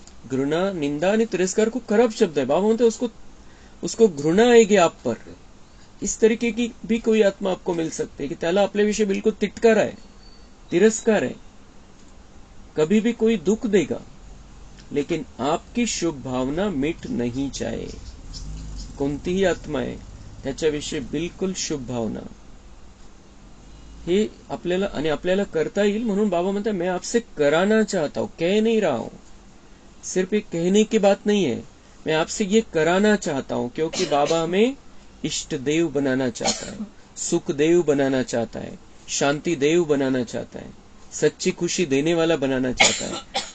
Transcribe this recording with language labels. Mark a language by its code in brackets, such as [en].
[mr] घृणा, निंदा आणि तिरस्कार खूप खराब शब्द है। बाबा म्हणते [hi] उसको घृणा आएगी आप पर। इस तरीके की भी कोई आत्मा आपको मिल सकती है कि [mr] त्याला आपल्याविषयी बिल्कुल तिटकार [hi] है, तिरस्कार है। कभी भी कोई दुख देगा, लेकिन आपकी शुभ भावना मिट नहीं जाए। [mr] कोणतीही आत्मा आहे त्याच्याविषयी बिल्कुल शुभ भावना, हे आपल्याला आणि आपल्याला करता येईल। म्हणून बाबा म्हणता [hi] मैं आपसे कराना चाहता हूं, कह नहीं रहा हूं। सिर्फ एक कहने की बात नहीं है, मैं आपसे ये कराना चाहता हूं, क्योंकि बाबा हमें इष्ट देव बनाना चाहता है, सुख देव बनाना चाहता है, शांति देव बनाना चाहता है, सच्ची खुशी देने वाला बनाना चाहता है।